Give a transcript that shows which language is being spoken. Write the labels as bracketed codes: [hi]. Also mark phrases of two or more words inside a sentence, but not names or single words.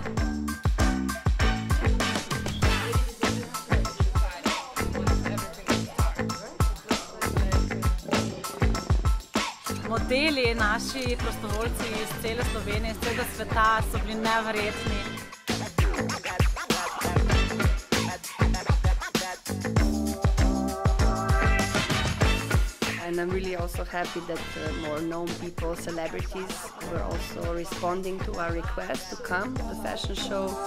[sl] Modeli, naši prostovoljci iz cele Slovenije, iz celega sveta so bili neverjetni. [en] And I'm really also happy that more known people, celebrities, were also responding to our request to come to the fashion show.